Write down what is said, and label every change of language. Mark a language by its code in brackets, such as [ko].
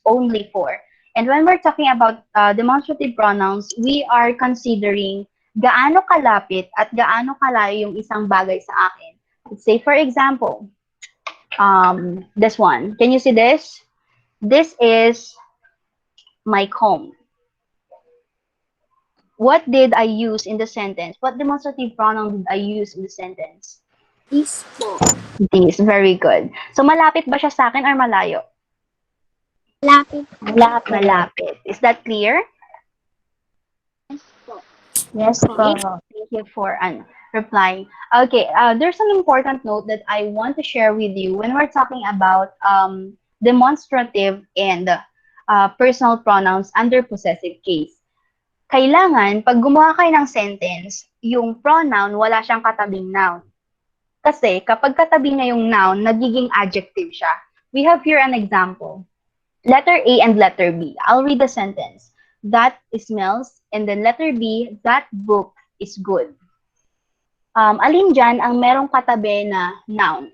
[en] Only 4. And when we're talking about demonstrative pronouns, we are considering [tl] gaano kalapit at gaano kalayo yung isang bagay sa akin. [en] Let's say, for example, This one. Can you see this? This is my comb. What did I use in the sentence? What demonstrative pronoun did I use in the sentence? This po. This. Very good. [tl] So, malapit ba siya sa akin or malayo? Lapit po. Malapit. [en] Malapit. Is that clear? Yes po. Yes Okay. po. Thank you for replying. Okay, there's an important note that I want to share with you when we're talking about demonstrative and personal pronouns under possessive case. [tl] Kailangan, pag gumawa kayo ng sentence, yung pronoun, wala siyang katabing noun. Kasi kapag katabi niya yung noun, nagiging adjective siya. [en] We have here an example. Letter A and letter B. I'll read the sentence. That smells, and then letter B, that book is good. [tl] Alin dyan ang merong katabi na noun?